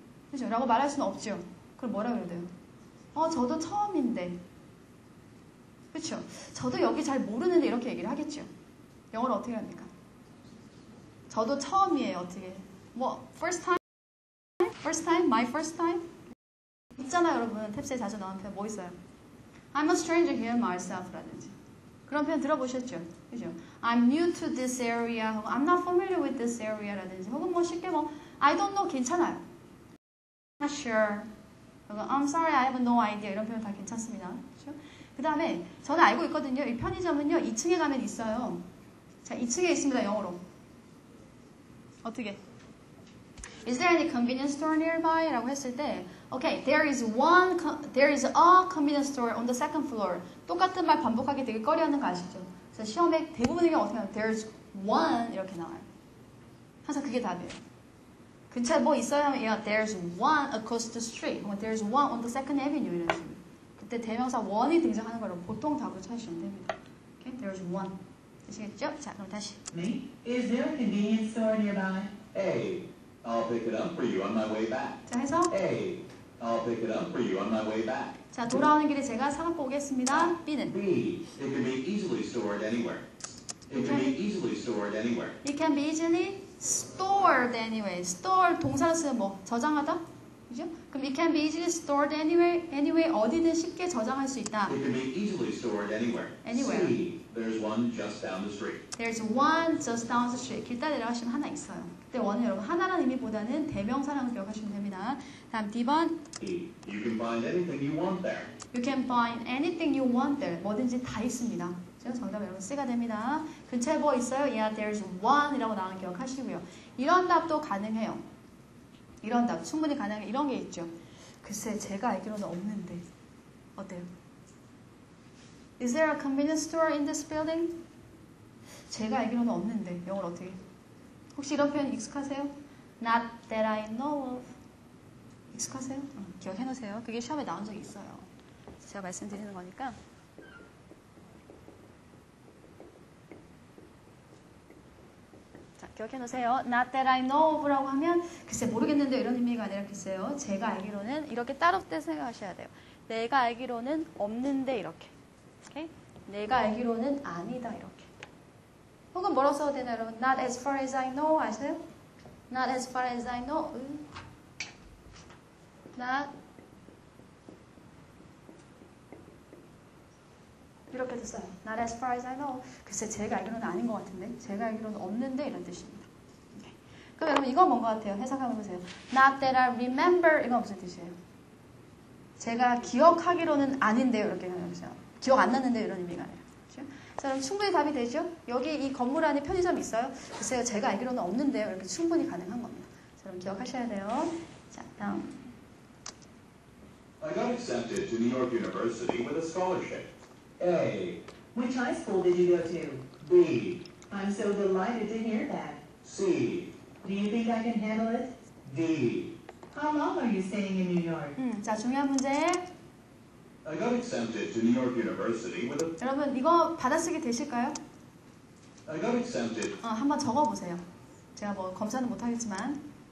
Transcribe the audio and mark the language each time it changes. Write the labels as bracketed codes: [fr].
[ko] 그죠? 라고 말할 수는 없죠. 그럼 뭐라 그래야 돼요? 저도 처음인데. 그렇죠? 저도 여기 잘 모르는데 이렇게 얘기를 하겠죠. 영어로 어떻게 합니까? 저도 처음이에요. 어떻게? 뭐 first time? First time? My first time? 있잖아요, 여러분. 탭스에 자주 나오는 표현 뭐 있어요? [en] I'm a stranger here myself 라든지 그런 표현 들어보셨죠? [ko] 그죠? [en] I'm new to this area 혹은 I'm not familiar with this area 라든지 혹은 뭐 쉽게 뭐 I don't know 괜찮아요. Not sure 혹은 I'm sorry I have no idea 이런 표현 다 괜찮습니다. [ko] 그렇죠? 그 다음에 저는 알고 있거든요. 이 편의점은요 2층에 가면 있어요. 자, 2층에 있습니다. 영어로 어떻게? [en] Is there any convenience store nearby? 라고 했을 때 Okay, there is a convenience store on the second floor. [ko] 똑같은 말 반복하기 되게 꺼려하는 거 아시죠? 그래서 시험에 대부분의 경우 어떻게 하면 there's one 이렇게 나와요. 항상 그게 답이에요. [en] 근처에 뭐 있어요 하면 yeah, there's one across the street. 혹은 there's one on the second avenue 이런 식으로. [ko] 그때 대명사 one이 등장하는 걸 보통 답으로 찾으시면 됩니다. Okay, there's one. 되시겠죠? 자, 그럼 다시. [en] Me? Is there a convenience store nearby? A. I'll pick it up for you on my way back. [ko] 자, 해서 [en] A. I'll pick it up for you on my way back. [ko] 자, 돌아오는 길에 제가 사갖고 오겠습니다. B는? [en] B. It can be easily stored anywhere. It can be easily stored anywhere. It can be easily stored anywhere. [ko] Store 동사로 쓰면 뭐? 저장하다? 그죠? [en] 그럼 it can be easily stored anywhere 어디든 쉽게 저장할 수 있다. It can be easily stored anywhere. Anywhere. C. There's one just down the street. There's one just down the street. [ko] 길 따라 내려가시면 하나 있어요. 그때 원은 여러분 하나라는 의미보다는 대명사라는 기억하시면 됩니다. 다음 D번. [en] E. You can find anything you want there. You can find anything you want there. [ko] 뭐든지 다 있습니다. 정답 여러분 C가 됩니다. 근처에 뭐 있어요? Yeah, there's one 이라고 나오는 기억하시고요. 이런 답도 가능해요. 이런 답 충분히 가능해요. 이런 게 있죠. 글쎄 제가 알기로는 없는데 어때요? [en] Is there a convenience store in this building? [ko] 제가 알기로는 없는데 영어로 어떻게? 혹시 이런 표현 익숙하세요? [en] Not that I know of. 익숙하세요? 기억해 놓으세요. [ko] 그게 시험에 나온 적이 있어요. 제가 말씀드리는 거니까. 자, 기억해 놓으세요. Not that I know of라고 하면 글쎄 모르겠는데 이런 의미가 아니라 글쎄요. 제가 알기로는 이렇게 따로 때 생각하셔야 돼요. 내가 알기로는 없는데 이렇게. 오케이? 내가 알기로는 아니다 이렇게. 혹은 뭐라고 써도 되나요 여러분? [en] Not as far as I know 아세요? Not as far as I know. Not 이렇게도 써요. Not as far as I know. [ko] 글쎄 제가 알기로는 아닌 것 같은데 제가 알기로는 없는데 이런 뜻입니다. 오케이. 그럼 여러분 이건 뭔 것 같아요? 해석해보면 보세요. [en] Not that I remember 이건 무슨 뜻이에요? [ko] 제가 기억하기로는 아닌데요 이렇게 해보세요. 기억 안 났는데 이런 의미가 아니라. 그렇죠? 자, 그럼 충분히 답이 되죠? 여기 이 건물 안에 편의점 있어요? 글쎄요, 제가 알기로는 없는데요. 이렇게 충분히 가능한 겁니다. 자, 그럼 기억하셔야 돼요. 자, 다음. [en] I got accepted to New York University with a scholarship. A. Which high school did you go to? B. I'm so delighted to hear that. C. Do you think I can handle it? D. How long are you staying in New York? [ko] 자, 중요한 문제. [en] I got accepted to New York University with a... [ko] 여러분, 이거 받아쓰기 되실까요? [en] I got accepted. [ko] 한번 적어보세요. 제가 뭐 검사는 못하겠지만.